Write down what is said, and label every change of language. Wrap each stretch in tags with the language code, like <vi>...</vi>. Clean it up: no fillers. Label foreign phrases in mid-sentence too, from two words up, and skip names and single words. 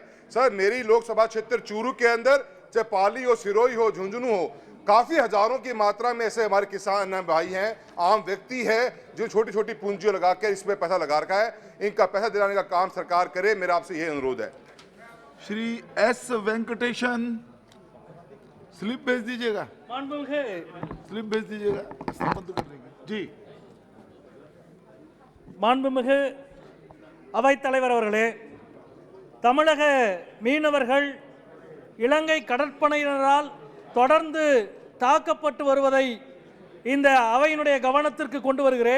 <hi>सर, मेरी लोकसभा क्षेत्र चूरू के अंदर चाहे पाली हो, सिरोही हो, झुंझुनू हो, काफी हजारों की मात्रा में ऐसे हमारे किसान भाई हैं, आम व्यक्ति है जो छोटी छोटी पूंजी लगा कर इसमें पैसा लगा रखा है। इनका पैसा दिलाने का काम सरकार करे। मेरा आपसे यह अनुरोध है। श्री एस वेंकटेशन, स्लिप भेज दीजिएगा, स्लिप भेज दीजिएगा बंद कर देंगे जी।</hi> <ta>மாண்புமிகு அவைத்தலைவர் அவர்களே, தமிழக மீனவர்கள் இலங்கை கடற்படையினரால் தொடர்ந்து தாக்கப்பட்டு வருவதை இந்த அவையினுடைய கவனத்திற்கு கொண்டு வருகிறேன்.</ta>